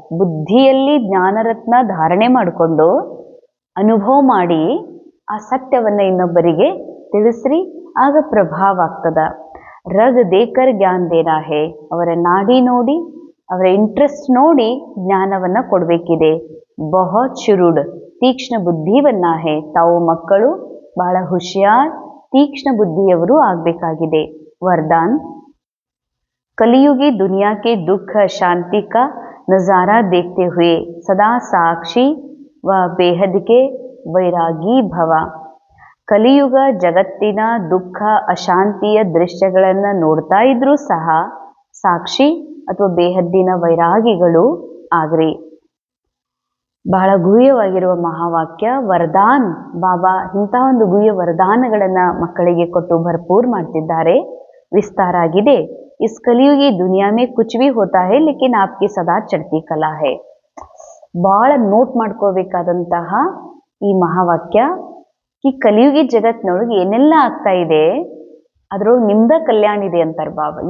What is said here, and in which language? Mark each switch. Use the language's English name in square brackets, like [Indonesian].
[Kannada] ಬುದ್ಧಿಯಲ್ಲಿ ಜ್ಞಾನರತ್ನ ಧಾರಣೆ ಮಾಡಿಕೊಂಡು ಅನುಭವ ಮಾಡಿ ಆ ಸತ್ಯವನ್ನ ಇನ್ನೊಬ್ಬರಿಗೆ ತಿಳಿಸ್ರಿ, ಆಗ ಪ್ರಭಾವ ಆಗ್ತದ. [Hindi] ರಗ್ ದೇಕರ್ ಜ್ಞಾನ ದೇನಾ ಹೇ, [Kannada] ಅವರ ನಾಡಿ ನೋಡಿ, ಅವರ ಇಂಟ್ರೆಸ್ಟ್ ನೋಡಿ ಜ್ಞಾನವನ್ನ ಕೊಡಬೇಕಿದೆ. [Hindi] ಬಹುತ್ ಶುರುಡ್, [Kannada] ತೀಕ್ಷ್ಣ ಬುದ್ಧಿವನ್ನ ಹೇ, ತಾವು ಮಕ್ಕಳು ಬಹಳ ಹುಷಿಯಾರ್ ತೀಕ್ಷ್ಣ ಬುದ್ಧಿಯವರು ಆಗಬೇಕಾಗಿದೆ. [Hindi] ವರದಾನ್, कलियुगी दुनिया के दुख शांति का नज़ारा देखते हुए सदा साक्षी व बेहद के वैरागी भव. [Kannada] ಕಲಿಯುಗ ಜಗತ್ತಿನ ದುಃಖ ಅಶಾಂತಿಯ ದೃಶ್ಯಗಳನ್ನು ನೋಡ್ತಾ ಇದ್ರೂ ಸಹ ಸಾಕ್ಷಿ ಅಥವಾ ಬೇಹದ್ದಿನ ವೈರಾಗಿಗಳು ಆಗ್ರಿ. ಬಹಳ ಗುಹ್ಯವಾಗಿರುವ ಮಹಾವಾಕ್ಯ ವರದಾನ್. ಬಾಬಾ ಇಂತಹ ಒಂದು ಗುಹ್ಯ ವರದಾನಗಳನ್ನ ಮಕ್ಕಳಿಗೆ ಕೊಟ್ಟು ಭರ್ಪೂರ್ ಮಾಡ್ತಿದ್ದಾರೆ. ವಿಸ್ತಾರ ಆಗಿದೆ. [Hindi] इस कलियुगी दुनिया में कुछ भी होता है लेकिन आपकी सदा चढ़ती कला है. [Kannada] ಬಹಳ ನೋಟ್ ಮಾಡ್ಕೋಬೇಕಾದಂತಹ ಈ ಮಹಾವಾಕ್ಯ. ಈ ಕಲಿಯುಗಿ ಜಗತ್ನೊಳಗೆ ಏನೆಲ್ಲ ಆಗ್ತಾ ಇದೆ ಅದ್ರೊಳಗೆ ನಿಮ್ದ ಕಲ್ಯಾಣ ಇದೆ ಅಂತಾರೆ ಬಾಬಾ.